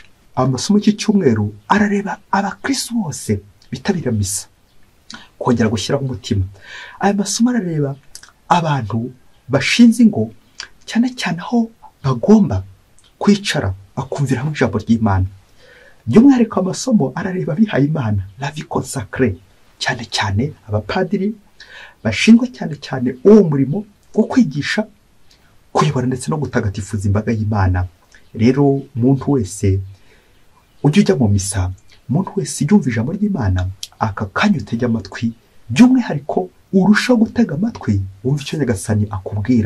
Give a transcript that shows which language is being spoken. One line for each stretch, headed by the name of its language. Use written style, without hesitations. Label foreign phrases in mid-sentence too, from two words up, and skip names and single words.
Kinyarwanda: Amasomo cy'icyumweru arareba abakristo bose bitabira misa kongera gushyiraho umutima. Aya masomo arareba abantu bashinze ingo, cyane cyane aho bagomba kwicara bakumvira mu ijambo ry'Imana. By'umwihariko amasomo arareba abihaye Imana,
French: la vie consacrée,
Kinyarwanda: cyane cyane abapadiri bashinzwe cyane cyane uwo murimo wo kwigisha, kuyobora ndetse no gutagatifuza imbaga y'Imana. Rero umuntu wese ujya ujya mu misa, umuntu wese yumva ijambo ry'Imana, aka kanya utege amatwi, by'umwihariko urushaho gutega amatwi wumva icyo Nyagasani akubwira.